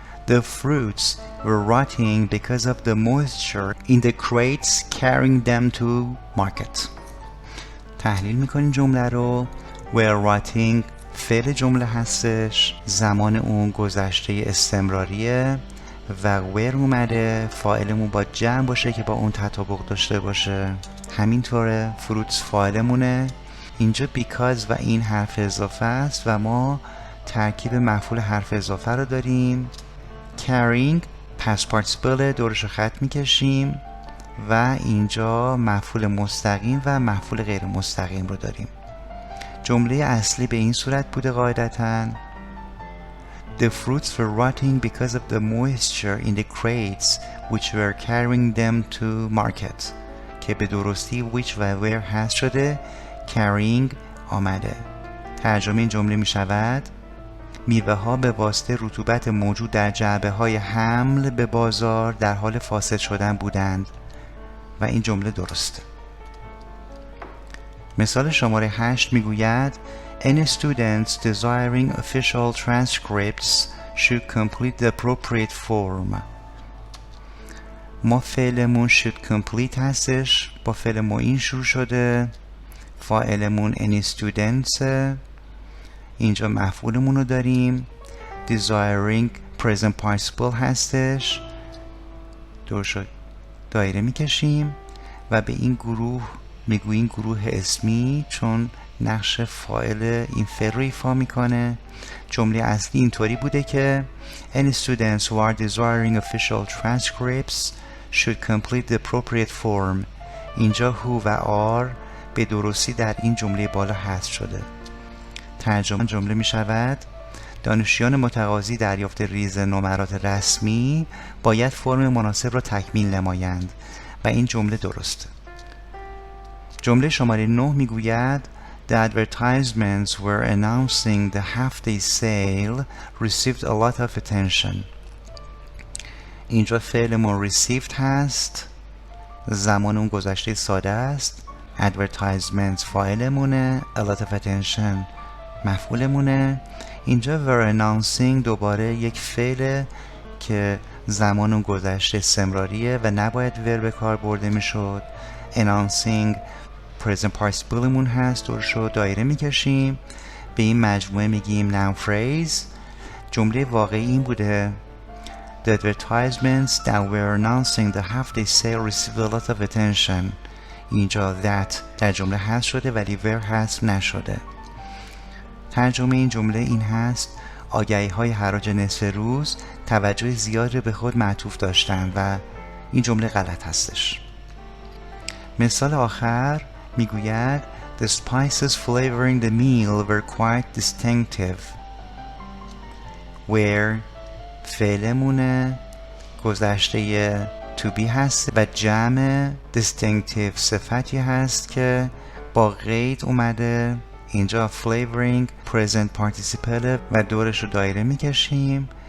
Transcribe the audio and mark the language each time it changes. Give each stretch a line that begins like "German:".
English: The fruits were rotting because of the moisture in the crates carrying them to market.
Persian: تحلیل میکنیم جمله رو. were rotting فعل جمله هستش، زمان اون گذشته استمراریه و were اومده فاعلمون با جمع باشه که با اون تطابق داشته باشه. همینطوره fruits فاعلمونه. اینجا because و این حرف اضافه است و ما ترکیب مفعول حرف اضافه رو داریم. carrying past participle دورش رو خط میکشیم و اینجا مفعول مستقیم و مفعول غیر مستقیم رو داریم.
English: جمله اصلی به این صورت بوده قاعدتاً The fruits were rotting because of the moisture in the crates which were carrying them to market که به درستی which و were هست شده carrying آمده.
Persian: ترجمه این جمله می شود میوه ها به واسطه رطوبت موجود در جعبه های حمل به بازار در حال فاسد شدن بودند و این جمله درسته.
English: مثال شماره 8 میگوید Any students desiring official transcripts should complete the appropriate form.
Persian: ما فعلمون should complete هستش، با فعل معین شروع شده، فاعلمون any students، اینجا مفعولمون رو داریم، desiring present participle هستش، درست دایره میکشیم و به این گروه میگوییم گروه اسمی چون نقش فاعل این فعل رو ایفا میکنه.
English: جمله اصلی اینطوری بوده که Any students who are desiring official transcripts should complete the appropriate form.
Persian: اینجا who و are به درستی در این جمله بالا حذف شده. ترجمه جمله می شود دانشجویان متقاضی دریافت ریز نمرات رسمی باید فرم مناسب را تکمیل نمایند و این جمله درسته.
English: جمله شماره 9 میگوید The advertisements were announcing the half-day sale received a lot of attention.
Persian: اینجا فعلمون received هست، زمان اون گذشته ساده است، advertisements فاعلمونه، a lot of attention مفعولمونه. اینجا were announcing دوباره یک فعل که زمان اون گذشته استمراریه و نباید were به کار برده میشد. announcing present participleمون هست، درشو دایره میکشیم، به این مجموعه میگیم noun phrase.
English: جمله واقعی این بوده The advertisements that were announcing the half-day sale received a lot of attention.
Persian: اینجا that در جمله هست شده ولی were هست نشده. ترجمه این جمله این هست آگهی های حراج نصف روز توجه زیادی به خود معطوف داشتند و این جمله غلط هستش.
English: مثال آخر میگوید The spices flavoring the meal were quite distinctive.
Persian: Where فعلمونه گذشته to be هست و جمع distinctive صفتی هست که با قید اومده. اینجا flavoring present participle و دورش رو دایره میکشیم.